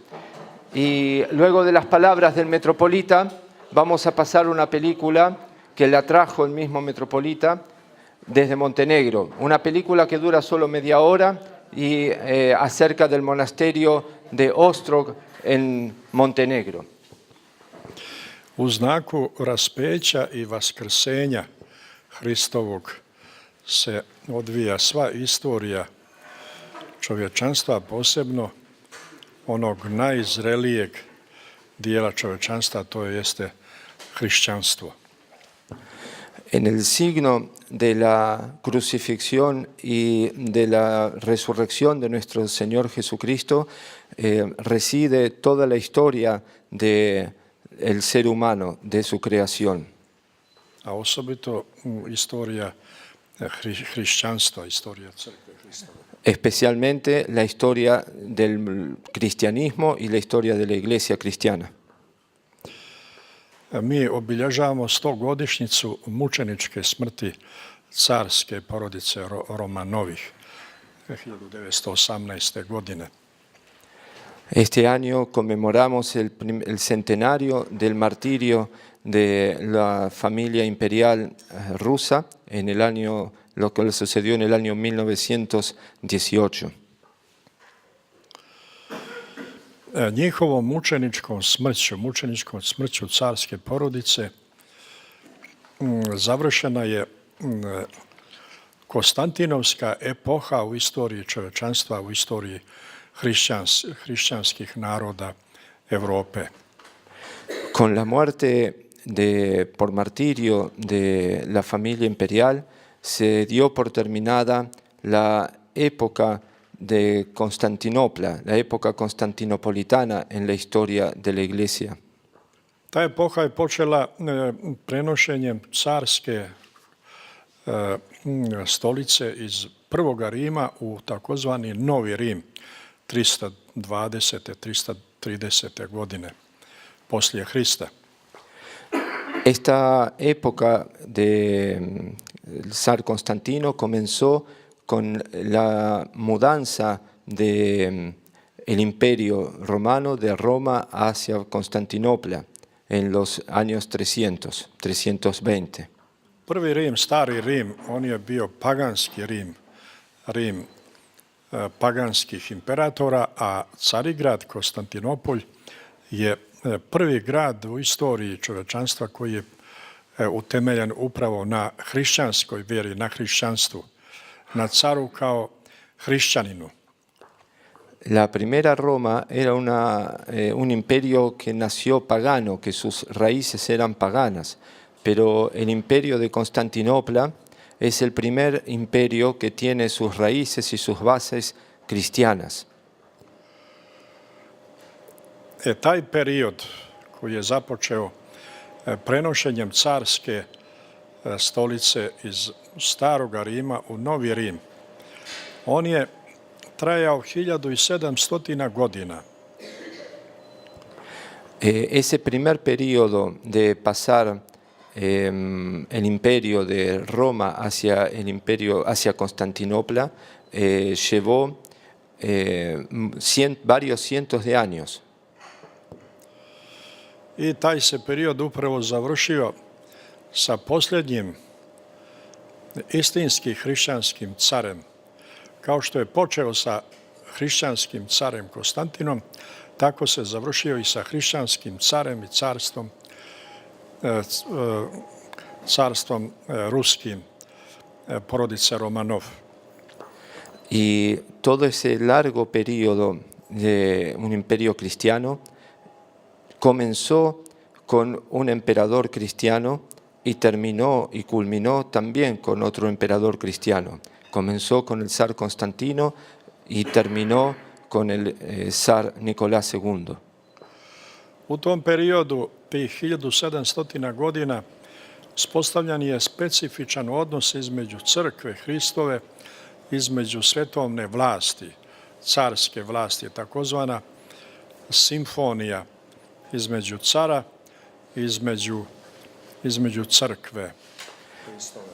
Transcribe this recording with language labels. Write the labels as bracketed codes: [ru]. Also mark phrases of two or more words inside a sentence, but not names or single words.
[es] Y luego de las palabras del metropolita vamos a pasar una película que la trajo el mismo metropolita desde Montenegro. Una película que dura solo media hora y acerca del monasterio de Ostrog en Montenegro. [sr] U znaku raspeća i vaskrsenja Hristovog se odvija sva istorija čovječanstva, posebno onog najzrelijeg dijela čovječanstva, to jeste hrišćanstvo. [es] En el signo de la crucifixión y de la resurrección de nuestro Señor Jesucristo reside toda la historia del ser humano, de su creación. [sr] A osobito istorija hrišćanstva, istorija crkve Hristove. [es] Especialmente la historia del cristianismo y la historia de la iglesia cristiana. [sr] Mi obilježavamo 100-godišnjicu mučeničke smrti carske porodice Romanovih 1918. godine. [es] Este año conmemoramos el centenario del martirio de la familia imperial rusa en el año, lo que sucedió en el año 1918. [sr] Njihovom mučeničkom smrću carske porodice završena je Konstantinovska epoha u istoriji čovječanstva, u istoriji hrišćanskih naroda Europe. [es] Con la muerte por martirio de la familia imperial se dio por terminada la época de Constantinopla, la época constantinopolitana en la historia de la Iglesia. [sr] Ta epoha je počela prenošenjem carske stolice iz Prvoga Rima u takozvani Novi Rim 320. 330. godine poslije Hrista. [es] Esta época del zar Constantino comenzó con la mudanza del imperio romano de Roma hacia Constantinopla en los años 320. [sr] Prvi Rim, stari Rim, on je bio paganski Rim, Rim paganskih imperatora, a Carigrad, Konstantinopolj, je prvi grad u istoriji čovječanstva koji je utemeljen upravo na hrišćanskoj vjeri, na hrišćanstvu, na caru kao hrišćaninu. [es] La primera Roma era un imperio que nació pagano, que sus raíces eran paganas, pero el imperio de Constantinopla es el primer imperio que tiene sus raíces y sus bases cristianas. [sr] Taj period koji je započeo prenošenjem carske stolice iz Staroga Rima u Novi Rim, on je trajao 1700 godina. [es] Ese primer periodo de pasar el imperio de Roma hacia Constantinopla llevó varios cientos de años. [sr] I taj se period upravo završio sa posljednjim istinskim hrišćanskim carem. Kao što je počeo sa hrišćanskim carem Konstantinom, tako se završio i sa hrišćanskim carem i carstvom ruskim, porodice Romanov. [es] Y todo ese largo periodo de un imperio cristiano comenzó con un emperador cristiano y terminó y culminó también con otro emperador cristiano. Comenzó con el zar Constantino y terminó con el zar Nicolás II. [sr] U tom periodu, tih 1700 godina, uspostavljan je specifičan odnos između crkve Hristove, između svetovne vlasti, carske vlasti, takozvana simfonija između cara i između crkve Hristove.